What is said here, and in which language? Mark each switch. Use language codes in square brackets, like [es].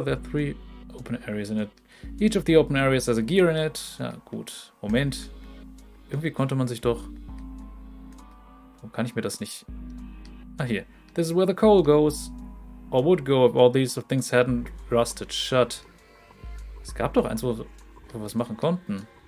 [en] There are 3 open areas in it. Each of the open areas has a gear in it. [de] Ja, gut. Moment. Irgendwie konnte man sich doch... Warum kann ich mir das nicht... Ah, hier. [en] This is where the coal goes. Or would go if all these things hadn't rusted shut. [de] Es gab doch eins, wo wir was machen konnten.